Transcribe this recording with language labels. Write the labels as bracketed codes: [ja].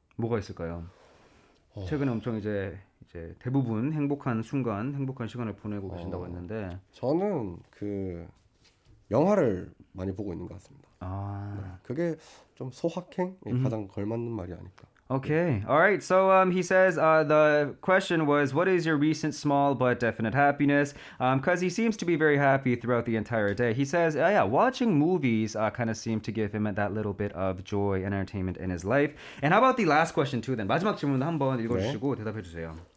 [ko] 뭐가 있을까요? 최근에 엄청 이제 대부분 행복한 순간, 행복한 시간을 보내고 계신다고 했는데 저는 그 영화를 많이 보고 있는 것 같습니다. 네. 그게 좀 소확행에 가장 걸맞는 말이 아닐까. [en] Okay. All right. So he says the question was, what is your recent small but definite happiness? Because he seems to be very happy throughout the entire day. He says, yeah, watching movies kind of seem to give him that little bit of joy and entertainment in his life. And how about the last question too then? [ko] 마지막 질문도 한번 읽어주시고 대답해 주세요.